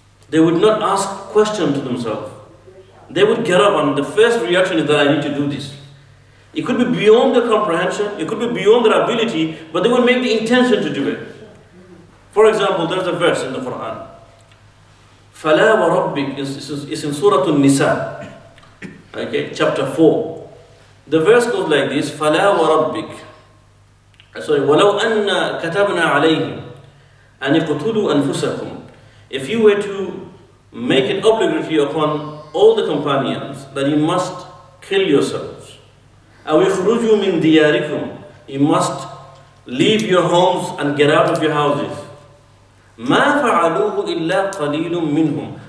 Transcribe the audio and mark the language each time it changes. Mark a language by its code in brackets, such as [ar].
[en] They would not ask questions to themselves. They would get up, and the first reaction is that I need to do this. It could be beyond their comprehension, it could be beyond their ability, but they would make the intention to do it. For example, there's a verse in the Quran. [ar] فَلَا وَرَبِّكَ [en] is in Surah An-Nisa, okay, chapter 4. The verse goes like this, [ar] فَلَا وَرَبِّكَ وَلَوْ أَنَّا كَتَبْنَا عَلَيْهِمْ أَنِ اقْتُلُوا أَنفُسَكُمْ. [en] If you were to make it obligatory upon all the companions that you must kill yourselves, [ar] أَوْ اخْرُجُوا مِنْ دِيَارِكُمْ, [en] you must leave your homes and get out of your houses. [ar] مَا فَعَلُوهُ إِلَّا قَلِيلٌ مِّنْهُمْ.